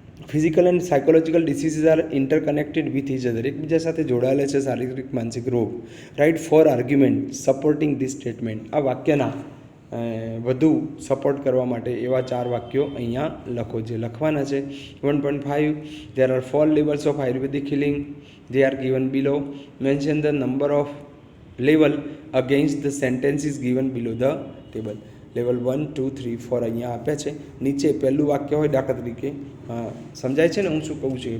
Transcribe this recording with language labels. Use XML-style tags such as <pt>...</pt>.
<en>physical and psychological diseases are interconnected with each other,</en> <gu>એકબીજા સાથે જોડાયેલા છે શારીરિક માનસિક રોગ.</gu> <en>Right 4 argument supporting this statement.</en> <gu>આ વાક્યના વધુ સપોર્ટ કરવા માટે એવા 4 વાક્યો અહીંયા લખો, જે લખવાના છે.</gu> <en>1.5 there are 4 levels of Ayurvedic healing. They are given below. Mention the number of level against the sentences given below the table.</en> <gu>Level 1, 2, 3, 4 અહીંયા આપ્યા છે. નીચે પહેલું વાક્ય હોય, દાખલા તરીકે સમજાય છે ને હું શું કહું છું?</gu>